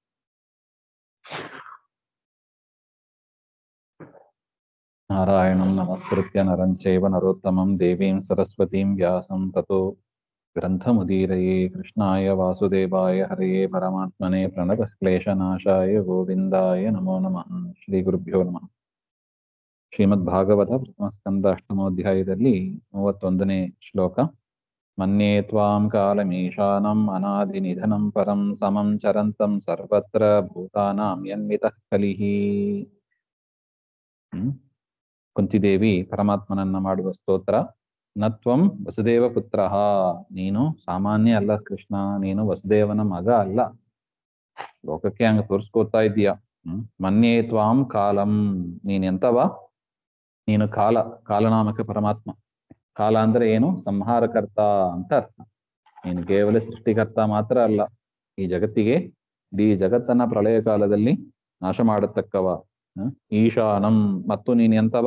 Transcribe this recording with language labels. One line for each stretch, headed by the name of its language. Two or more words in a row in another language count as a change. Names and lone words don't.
Sanskrit: नारायणं नमस्कृत्य नरं चैव नरोत्तमं देवीं सरस्वतीं व्यासं ततो ग्रन्थमुदीरये। कृष्णाय वासुदेवाय हरये परमात्मने प्रणतः क्लेशनाशाय गोविन्दाय नमो नमः। ಶ್ರೀಗುರುಭ್ಯೋ ನಮಃ.
Kannada: ಶ್ರೀಮದ್ಭಾಗವತ ಪ್ರಥಮಸ್ಕಂದ ಅಷ್ಟಮೋಧ್ಯಾಯದಲ್ಲಿ 31ನೇ ಶ್ಲೋಕ.
Sanskrit: ಮನ್ಯೇ ತ್ವಾಂ ಕಾಲಮೀಶಾನಂ ಅನಾದಿನಿಧನಂ ಪರಂ ಸಮಂ ಚರಂತಂ ಸರ್ವತ್ರ ಭೂತಾನಾಂ ಯನ್ಮಿತಃ ಕಲಿಃ.
Kannada: ಕುಂತಿದೇವಿ ಪರಮಾತ್ಮನನ್ನ ಮಾಡುವ ಸ್ತೋತ್ರ.
Sanskrit: ನತ್ವಂ ವಸುದೇವ ಪುತ್ರ,
Kannada: ನೀನು ಸಾಮಾನ್ಯ ಅಲ್ಲ ಕೃಷ್ಣ, ನೀನು ವಸುದೇವನ ಮಗ ಅಲ್ಲ. ಲೋಕಕ್ಕೆ ಹಂಗ ತೋರಿಸ್ಕೋತಾ ಇದೀಯ.
Sanskrit: ಮನ್ಯೇ ತ್ವಾಂ ಕಾಲಂ,
Kannada: ನೀನೆಂತವ? ನೀನು ಕಾಲ, ಕಾಲನಾಮಕ ಪರಮಾತ್ಮ. ಕಾಲ ಅಂದ್ರೆ ಏನು? ಸಂಹಾರಕರ್ತ ಅಂತ ಅರ್ಥ. ನೀನು ಕೇವಲ ಸೃಷ್ಟಿಕರ್ತ ಮಾತ್ರ ಅಲ್ಲ, ಈ ಜಗತ್ತಿಗೆ, ಇಡೀ ಜಗತ್ತನ್ನ ಪ್ರಳಯ ಕಾಲದಲ್ಲಿ ನಾಶ ಮಾಡತಕ್ಕವ. ಈಶಾನಂ, ಮತ್ತು ನೀನು ಎಂತವ?